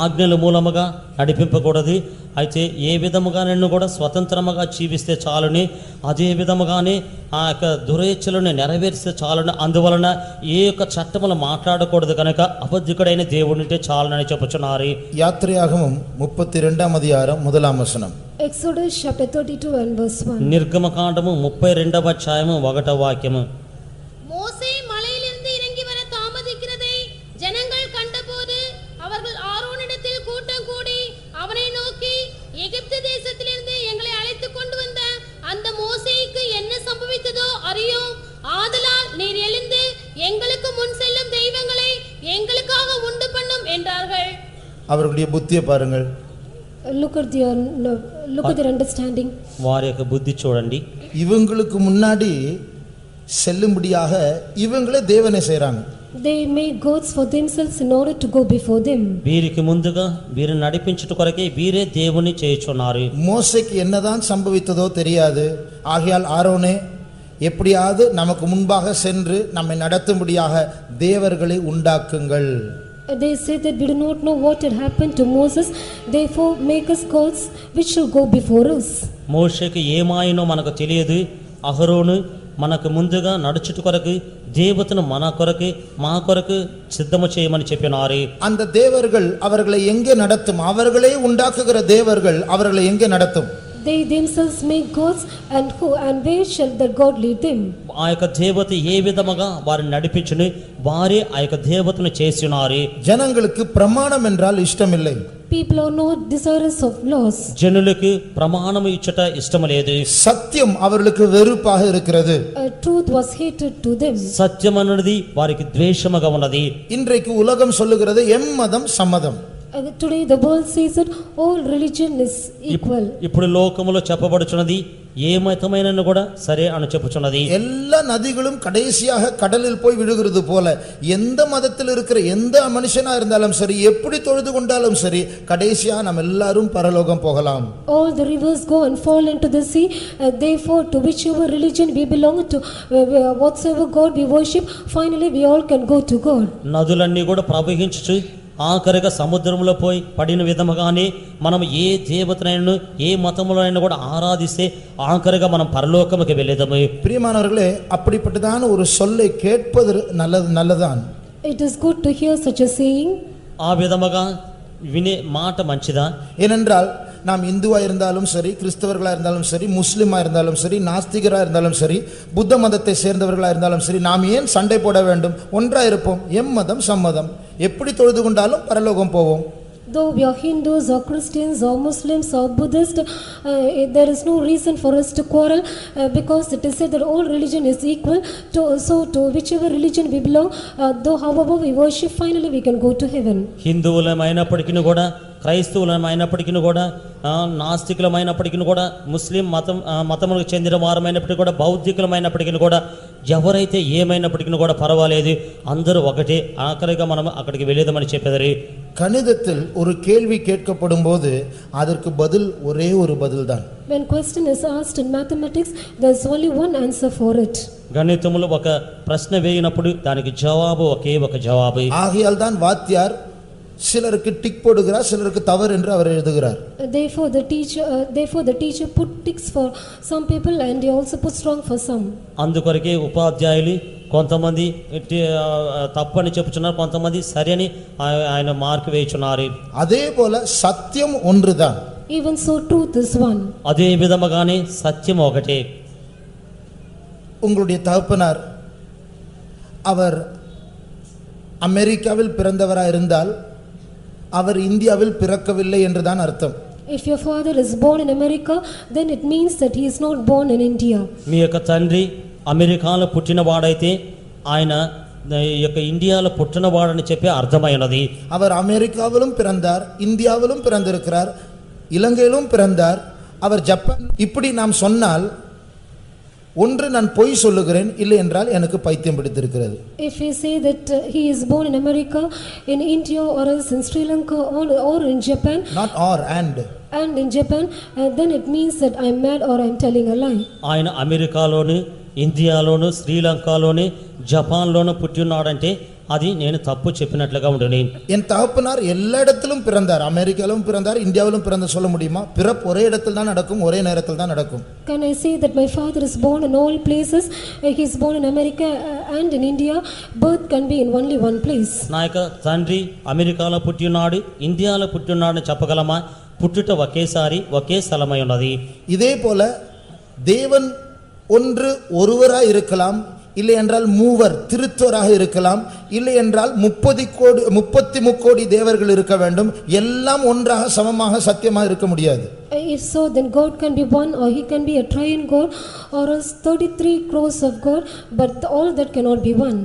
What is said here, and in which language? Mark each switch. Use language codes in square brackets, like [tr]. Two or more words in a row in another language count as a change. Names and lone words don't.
[te] ఆయన మనకు ఆజ్ఞల మూలముగా నడిపింపకూడదు, అయితే ఏ విధముగా నిన్ను కూడా స్వతంత్రముగా జీవిస్తే చాలుని, అదే విధముగానే ఆ యొక్క దురేచ్ఛలను నెరవేరిస్తే చాలుని. అందువలన ఏ యొక్క చట్టములు మాట్లాడకూడదు కనుక అబద్ధికుడైన దేవుడుంటే చాలునని చెప్పుచున్నారు. [ta] யாத்திரையாகமம் 32ஆம் அதிகாரம் 1ஆம் வசனம். [en] Exodus chapter 32 and verse 1. [te] నిర్గమకాండము 32వ అధ్యాయము 1వ వాక్యము. [ta] மோசே மலையிலிருந்து இறங்கி வர தாமதிக்கிறதை ஜனங்கள் கண்டபோது அவர்கள் ஆரோனிடத்தில் கூட்டம் கூடி அவனை நோக்கி, எகிப்து தேசத்திலிருந்து எங்களை அழைத்துக் கொண்டு வந்த அந்த மோசேக்கு என்ன சம்பவித்ததோ அறியோம். ஆதலால் நீர் எழுந்து எங்களுக்கு முன் செல்லும் தெய்வங்களை எங்களுக்காக உண்டு பண்ணும் என்றார்கள். அவர்களுடைய புத்தியை பாருங்கள். [en] Look at their understanding. [te] వారి యొక్క బుద్ధి చూడండి. [ta] இவங்களுக்கு முன்னாடி செல்லும்படியாக இவங்களே தேவனை செய்றாங்க. [en] They made gods for themselves in order to go before them. [te] వీరికి ముందుగా వీరిని నడిపించుట కొరకే వీరే దేవుని చేయుచున్నారు. [ta] மோசேக்கு என்னதான் சம்பவித்ததோ தெரியாது. ஆகையால் ஆரோனே, எப்படியாவது நமக்கு முன்பாக சென்று நம்மை நடத்தும்படியாக தேவர்களை உண்டாக்குங்கள். [en] They say that we do not know what had happened to Moses, therefore make us gods which shall go before us. [te] మోషేకు ఏమాయినో మనకు తెలియదు. అహరోను మనకు ముందుగా నడుచుట కొరకు దేవతను మన కొరకు మా కొరకు సిద్ధము చేయమని చెప్పినారు. [ta] அந்த தேவர்கள் அவர்களை எங்கே நடத்தும்? அவர்களே உண்டாக்குகிற தேவர்கள் அவர்களை எங்கே நடத்தும்? [en] They themselves make gods, and where shall that God lead them? [te] ఆ యొక్క దేవత ఏ విధముగా వారిని నడిపించును, వారే ఆ యొక్క దేవతను చేసినారు. [ta] ஜனங்களுக்கு பிரமாணம் என்றால் இஷ்டமில்லை. [en] People are not desirous of laws. [te] జనులకు ప్రమాణము ఇచ్చుట ఇష్టము లేదు. [ta] சத்தியம் அவர்களுக்கு வெறுப்பாக இருக்கிறது. [en] Truth was hated to them. [te] సత్యం అన్నది వారికి ద్వేషముగా ఉన్నది. [ta] இன்றைக்கு உலகம் சொல்லுகிறது எம்மதம் சம்மதம். [en] Today the world says that all religion is equal. [te] ఇప్పుడు లోకములో చెప్పబడుచున్నది ఏ మతమైనను కూడా సరే అని చెప్పుచున్నది. [ta] எல்லா நதிகளும் கடைசியாக கடலில் போய் விழுகிறது போல எந்த மதத்தில் இருக்கிற எந்த மனுஷனா இருந்தாலும் சரி, எப்படி தொழுது கொண்டாலும் சரி, கடைசியா நம்ம எல்லாரும் பரலோகம் போகலாம். [en] All the rivers go and fall into the sea. Therefore to whichever religion we belong to, whatsoever God we worship, finally we all can go to God. [te] నదులన్నీ కూడా ప్రవహించుచు ఆఖరిగా సముద్రంలో పోయి పడిన విధముగానే మనం ఏ దేవతనైనా ఏ మతములైనా కూడా ఆరాధిస్తే ఆఖరిగా మనం పరలోకముకి వెళ్ళేదము. [ta] பிரியமானவர்களே, அப்படிப்பட்டதான ஒரு சொல்லை கேட்பது நல்லதுதான். [en] It is good to hear such a saying. [te] ఆ విధముగా వినే మాట మంచిదా? [ta] ஏனென்றால் நாம் இந்துவா இருந்தாலும் சரி, கிறிஸ்தவர்களா இருந்தாலும் சரி, முஸ்லிமா இருந்தாலும் சரி, நாஸ்திகரா இருந்தாலும் சரி, புத்த மதத்தை சேர்ந்தவர்களா இருந்தாலும் சரி, நாம் ஏன் சண்டை போட வேண்டும்? ஒன்றா இருப்போம். எம்மதம் சம்மதம். எப்படி தொழுது கொண்டாலும் பரலோகம் போவோம். [en] Though we are Hindus or Christians or Muslims or Buddhists, there is no reason for us to quarrel, because it is said that all religion is equal. So to whichever religion we belong, though however we worship, finally we can go to heaven. [te] హిందువులమైనప్పటికీ కూడా, క్రైస్తవులమైనప్పటికీ కూడా, నాస్తికులమైనప్పటికీ కూడా, ముస్లిం మతములకు చెందిన వారమైనప్పటికీ కూడా, బౌద్ధికులమైనప్పటికీ కూడా, ఎవరైతే ఏమైనప్పటికీ కూడా పర్వాలేదు, అందరూ ఒకటే. ఆఖరిగా మనం అక్కడికి వెళ్ళేదమని చెప్పేదారు. [ta] கணிதத்தில் ஒரு கேள்வி கேட்கப்படும் போது அதற்கு பதில் ஒரே ஒரு பதில் தான். [en] When question is asked in mathematics, there is only one answer for it. [te] గణితములో ఒక ప్రశ్న వేయినప్పుడు దానికి జవాబు ఒకే ఒక జవాబు. [ta] ஆகையால் தான் வாத்தியார் சிலருக்கு டிக் போடுகிறார், சிலருக்கு தவறு என்று அவர் எழுதுகிறார். [en] Therefore the teacher put ticks for some people and he also puts wrong for some. [te] అందుకొరకే ఉపాధ్యాయులు కొంతమంది తప్పని చెప్పుచున్నారు, కొంతమంది సరి అని ఆయన మార్కు వేయుచున్నారు. [ta] அதே போல சத்தியம் ஒன்றுதான். [en] Even so truth is one. [te] అదే విధముగానే సత్యం ఒకటే. [ta] உங்களுடைய தகப்பனார் அவர் அமெரிக்காவில் பிறந்தவராக இருந்தால் அவர் இந்தியாவில் பிறக்கவில்லை என்றுதான் அர்த்தம். [en] If your father is born in America, then it means that he is not born in India. [te] మీ యొక్క తండ్రి అమెరికాలో పుట్టినవాడైతే ఆయన ఈ యొక్క ఇండియాలో పుట్టినవాడని చెప్పి అర్థమైనది. [ta] அவர் அமெரிக்காவிலும் பிறந்தார், இந்தியாவிலும் பிறந்திருக்கிறார், இலங்கையிலும் பிறந்தார், அவர் ஜப்பான். இப்படி நாம் சொன்னால் ஒன்று நான் பொய் சொல்லுகிறேன், இல்லை என்றால் எனக்கு பைத்தியம் பிடித்திருக்கிறது. [en] If we say that he is born in America, in India, or else in Sri Lanka, or in Japan, not or and in Japan, then it means that I am mad or I am telling a lie. [te] ఆయన అమెరికాలోను ఇండియాలోను శ్రీలంకలోని జపాన్లోను పుట్టి ఉన్నాడంటే అది నేను తప్పు చెప్పినట్లుగా ఉండును. [ta] என் தகப்பனார் எல்லா இடத்திலும் பிறந்தார், அமெரிக்காவிலும் பிறந்தார், இந்தியாவிலும் பிறந்த சொல்ல முடியுமா? பிறப்பு ஒரே இடத்தில் தான் நடக்கும், ஒரே நேரத்தில் தான் நடக்கும். [en] Can I say that my father is born in all places? He is born in America and in India. Birth can be in only one place. [te] నా యొక్క తండ్రి అమెరికాలో పుట్టి ఉన్నాడు, ఇండియాలో పుట్టి ఉన్నాడని చెప్పగలమా? పుట్టుట ఒకేసారి ఒకే స్థలమై ఉన్నది. [ta] இதே போல தேவன் ஒன்று ஒருவராய் இருக்கலாம், இல்லை என்றால் மூவர் திருத்துவராக இருக்கலாம், இல்லை என்றால் 33 கோடி தேவர்கள் இருக்க வேண்டும். எல்லாம் ஒன்றாக சமமாக சத்தியமாக இருக்க முடியாது. [en] If so, then God can be one, or he can be a triune God, or else 33 crores of God, but all that cannot be one.